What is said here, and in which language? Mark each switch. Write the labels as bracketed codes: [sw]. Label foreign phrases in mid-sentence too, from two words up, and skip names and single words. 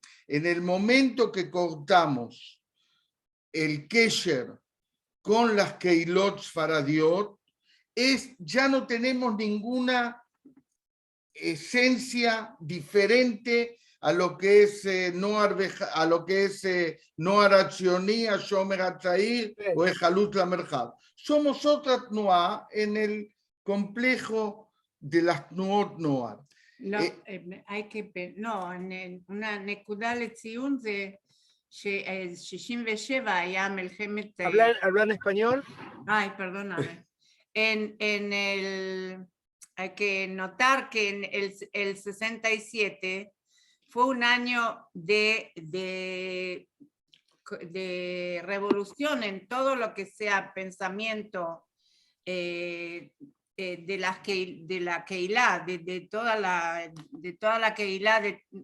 [es] En el momento que cortamos el Kesher con las [he] קהילות ספרדיות, [es] ya no tenemos ninguna esencia diferente a lo que es Noar Atzioni, Shomer Atzair o Ejalut Lamerjab. Somos otra Tnuá en el complejo de las [he] תנועות נוער. una נקודה לציון זה ש-67 היה מלחמת... [es] ¿Hablan español? Ay, perdóname. Hay que notar que en el 67 fue un año de revolución en todo lo que sea pensamiento de la Keilah, de toda la Keilah de